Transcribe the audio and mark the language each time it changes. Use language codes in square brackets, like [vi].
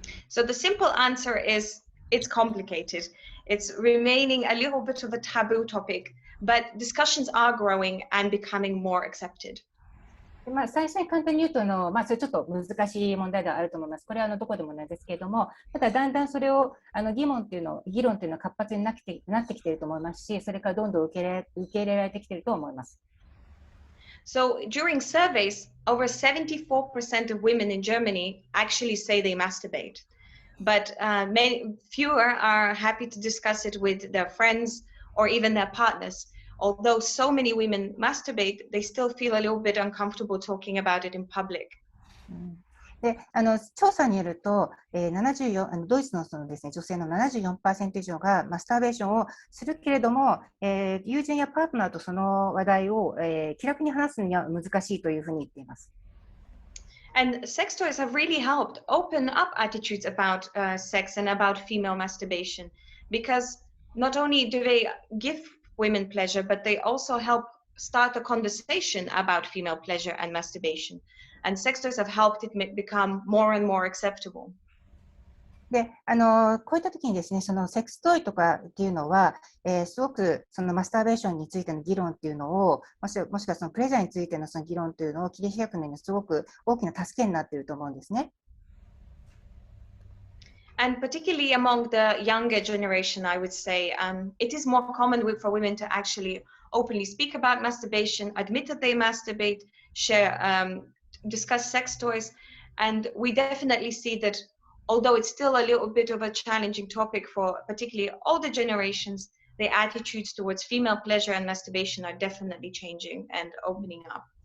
[en] So the simple answer is, it's complicated. It's remaining a little bit of a taboo topic, but discussions are growing and becoming more accepted. [ja] 最初に簡単に言うとそれちょっと難しい問題ではあると思います。これはどこでもないですけれども、ただだんだんそれを議論っていうのは活発になってきていると思いますし、それからどんどん受け入れられてきていると思います。 [en] So during surveys, over 74% of women in Germany actually say they masturbate, but fewer are happy to discuss it with their friends or even their partners. Although so many women masturbate, they still feel a little bit uncomfortable talking about it in public. [ja] で調査によると、ドイツのですね、女性の 74% 以上がマスターベーションをするけれども、友人やパートナーとその話題を、気楽に話すには難しいというふうに言っています。 [en] And sex toys have really helped open up attitudes about sex and about female masturbation, because not only do they give women pleasure, but they also help start a conversation about female pleasure and masturbation. And sex toys have helped it become more and more acceptable. [ja] でこういった時にですね、そのセックストイとかっていうのは、すごくそのマスターベーションについての議論っていうのを、もしくはそのプレジャーについてのその議論というのを切り開くのにすごく大きな助けになっていると思うんですね。 [en] And particularly among the younger generation, I would say, it is more common for women to actually openly speak about masturbation, admit that they masturbate, share, discuss sex toys. And we definitely see that although it's still a little bit of a challenging topic for particularly older generations, the attitudes towards female pleasure and masturbation are definitely changing and opening up.